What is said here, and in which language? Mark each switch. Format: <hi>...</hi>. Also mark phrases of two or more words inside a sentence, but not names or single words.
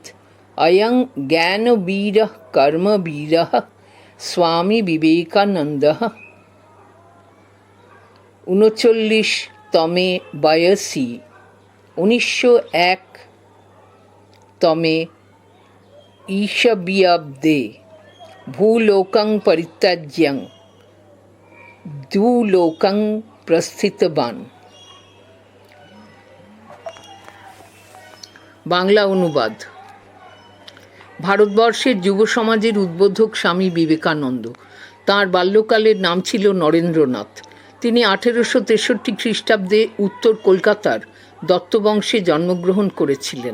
<sa>अयं ज्ञानवीरः कर्मवीरः स्वामी विवेकानन्दः 39 तमे वयसि 1901 तमे ईशबीयाब्दे भूलोकं परित्यज्य द्युलोकं प्रस्थितवान्।</sa> <bn>বাংলা অনুবাদ। ভারতবর্ষের যুব সমাজের উদ্বোধক স্বামী বিবেকানন্দ। তাঁর বাল্যকালের নাম ছিল নরেন্দ্রনাথ। তিনি 1863 খ্রিস্টাব্দে উত্তর কলকাতার দত্তবংশে জন্মগ্রহণ করেছিলেন।</bn>